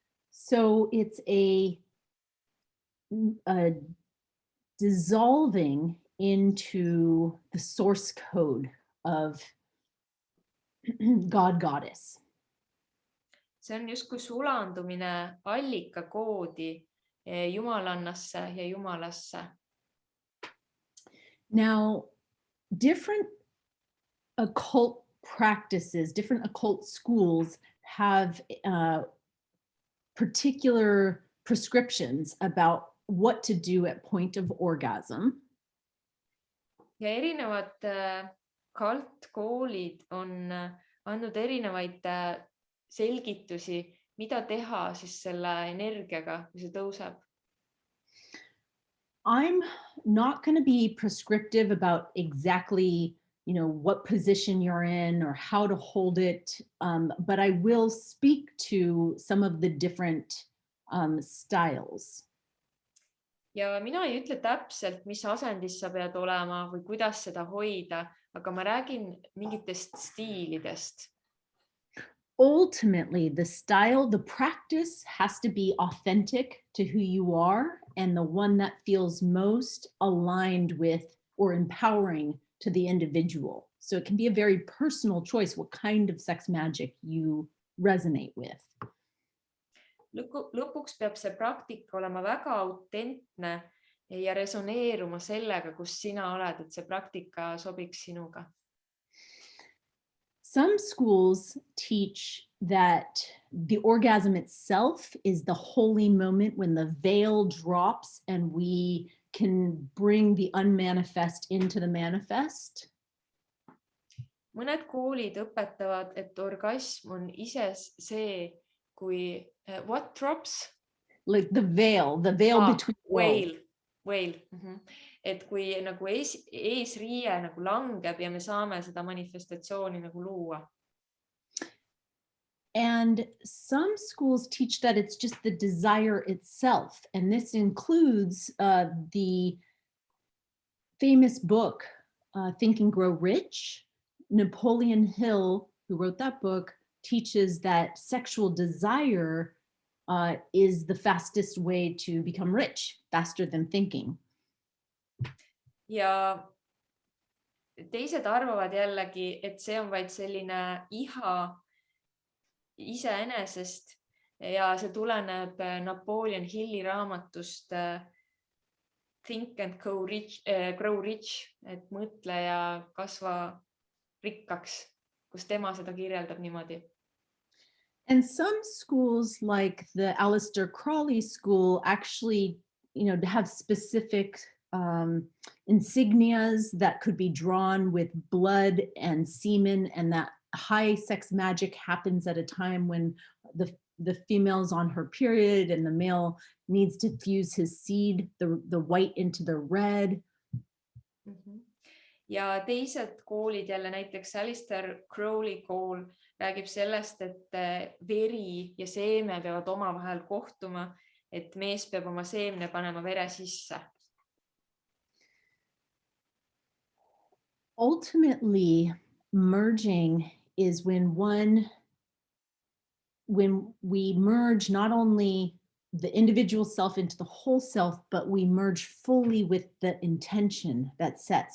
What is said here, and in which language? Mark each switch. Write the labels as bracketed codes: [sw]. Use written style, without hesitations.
[en] So it's a dissolving into the source code of God, Goddess. [et] See on justkui sulandumine allikakoodi jumalannasse ja jumalasse. [en] Now, different occult practices, different occult schools have particular prescriptions about what to do at point of orgasm. [et] Ja erinevad kaltkoolid on andnud erinevaid selgitusi, mida teha siis selle energiaga, kui see tõuseb. [en] I'm not going to be prescriptive about exactly, what position you're in or how to hold it, but I will speak to some of the different styles. [et] Ja mina ei ütle täpselt, mis asendis sa pead olema või kuidas seda hoida, aga ma räägin mingitest stiilidest. [en] Ultimately, the practice has to be authentic to who you are and the one that feels most aligned with or empowering to the individual. So it can be a very personal choice what kind of sex magic you resonate with. [et] Lõpuks peab see praktika olema väga autentne ja resoneeruma sellega, kus sina oled, et see praktika sobiks sinuga. [en] Some schools teach that the orgasm itself is the holy moment when the veil drops and we can bring the unmanifest into the manifest. [et] Mõned koolid õpetavad, et orgasm on ise see, kui [en] what drops? Like the veil between worlds. Veil. [et] Et kui nagu eesriie nagu langeb ja me saame seda manifestatsiooni nagu luua. [en] And some schools teach that it's just the desire itself. And this includes the famous book, Think and Grow Rich. Napoleon Hill, who wrote that book, teaches that sexual desire is the fastest way to become rich, faster than thinking. [et] Ja teised arvavad jällegi, et see on vaid selline iha iseenesest ja see tuleneb Napoleon Hilli raamatust Think and Grow Rich, et mõtle ja kasva rikkaks, kus tema seda kirjeldab niimoodi. [en] And some schools like the Aleister Crowley School actually, have specific insignias that could be drawn with blood and semen, and that high sex magic happens at a time when the female's on her period and the male needs to fuse his seed, the white into the red. [et] Ja teised koolid, jälle näiteks Aleister Crowley kool, räägib sellest, et veri ja seeme peavad omavahel kohtuma, et mees peab oma seemne panema vere sisse. [en] Ultimately, merging is when we merge not only the individual self into the whole self, but we merge fully with the intention that's set.